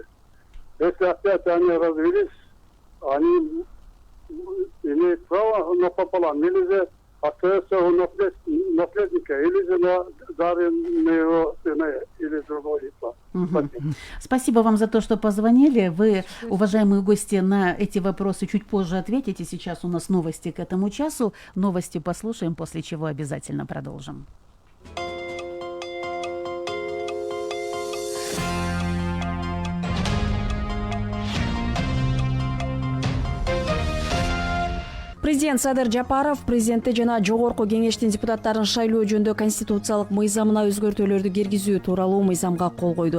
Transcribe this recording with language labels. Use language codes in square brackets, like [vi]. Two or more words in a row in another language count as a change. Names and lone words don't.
[ru] Если опять они развелись, они имеют право напополам, или же остается у наследника, или же на даренного сына или другого лица. Спасибо вам за то, что позвонили. Вы, уважаемые гости, на эти вопросы чуть позже ответите. Сейчас у нас новости к этому часу. Новости послушаем, после чего обязательно продолжим. [ky] Президент Садыр Жапаров президентти жана жогорку кеңештин депутаттарын шайлоо жөнүндө конституциялык мыйзамына өзгөртүүлөрдү киргизүү тууралуу мыйзамга кол койду.